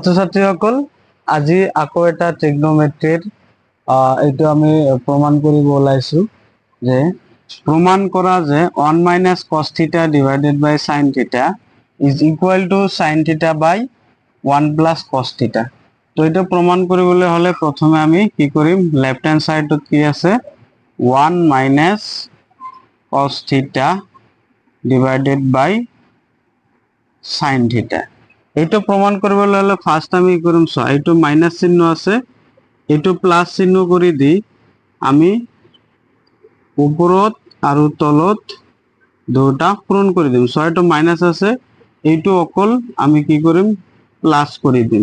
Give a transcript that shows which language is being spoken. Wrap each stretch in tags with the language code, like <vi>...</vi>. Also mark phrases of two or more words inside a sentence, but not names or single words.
<as>ছাত্র ছাত্রীসকল আজি আকৌ এটা ট্ৰিগনোমেট্ৰিৰ এইটো আমি প্ৰমাণ কৰিব ওলাইছো যে প্ৰমাণ কৰা যে</as> <en>1 minus cos theta divided by sin theta is equal to sin theta by 1 plus cos theta।</en> <as>তো এটা প্রমাণ কৰিবলৈ হলে প্ৰথমে আমি কি কৰিম,</as> <en>left hand side</en> <as>কি আছে</as> <en>1 minus cos theta divided by sin theta।</en> <as>এইটো প্রমাণ কৰিবলৈ হলে ফার্স্ট আমি কি কৰিম, সো এইটো মাইনাস চিহ্ন আছে, এইটো প্লাস চিহ্ন কৰি দি আমি উপৰত আৰু তলত দুটা পূৰণ কৰি দিম। সো এইটো মাইনাস আছে, এইটো অকল আমি কি কৰিম প্লাস কৰি দিম।</as>